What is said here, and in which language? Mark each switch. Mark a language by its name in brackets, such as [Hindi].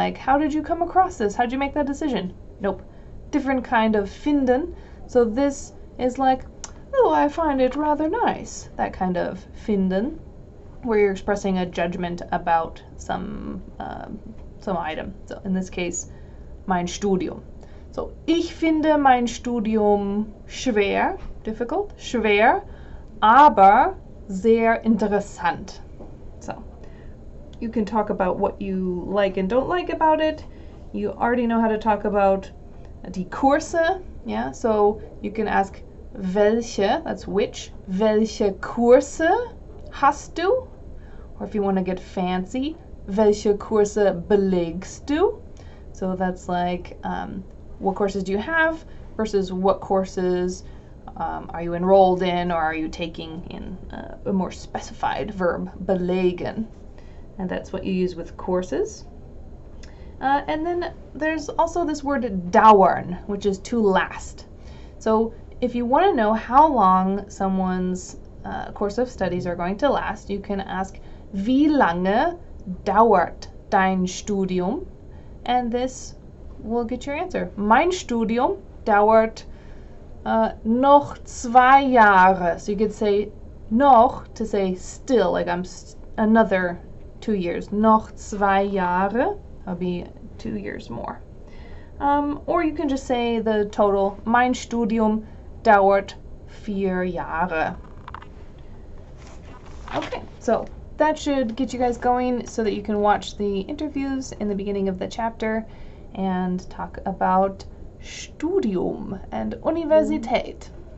[English] Like, how did you come across this? How did you make that decision? Nope. Different kind of finden. So this is like, oh, I find it rather nice. That kind of finden, where you're expressing a judgment about some item. So in this case, mein Studium. [German] So, ich finde mein Studium schwer, difficult, schwer, aber sehr interessant. [English] So, you can talk about what you like and don't like about it. You already know how to talk about die Kurse, yeah? So you can ask welche, that's which, [German] welche Kurse hast du? [English] Or if you want to get fancy, [German] welche Kurse belegst du? [English] So that's like, what courses do you have versus what courses are you enrolled in or are you taking in a more specified verb, belegen. And that's what you use with courses. And then there's also this word dauern, which is to last. So if you want to know how long someone's course of studies are going to last, you can ask, [German] wie lange dauert dein Studium? [English] And this will get your answer. [German] Mein Studium dauert noch 2 Jahre. [English] So you could say noch to say still, like I'm another 2 years. [German] Noch 2 Jahre. [English] That'll be 2 years more. Or you can just say the total. [German] Mein Studium dauert 4 Jahre. [English] Okay, so that should get you guys going so that you can watch the interviews in the beginning of the chapter and talk about Studium and Universität.